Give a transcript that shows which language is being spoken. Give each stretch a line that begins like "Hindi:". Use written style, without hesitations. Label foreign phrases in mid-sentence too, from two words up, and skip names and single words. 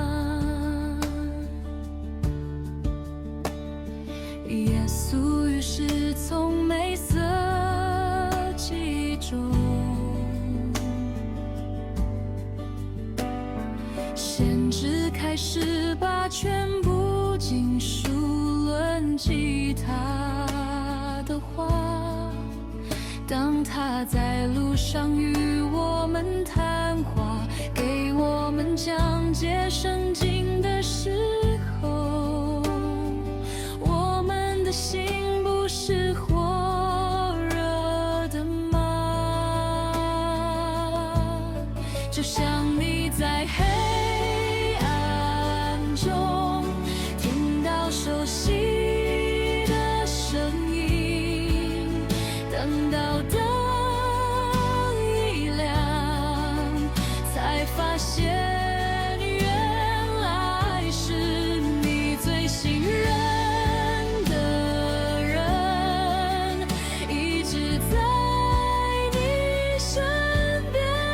Chinese: 耶穌於是從美色記中先知開始把全部經書論及他的話。當他在路上與我們談話，給我們講解聖經的時候，我們的心不是火熱的嗎？就像你在黑暗中听到熟悉的声音，等到灯一亮，才发现原来是你最信任的人，一直在你身边。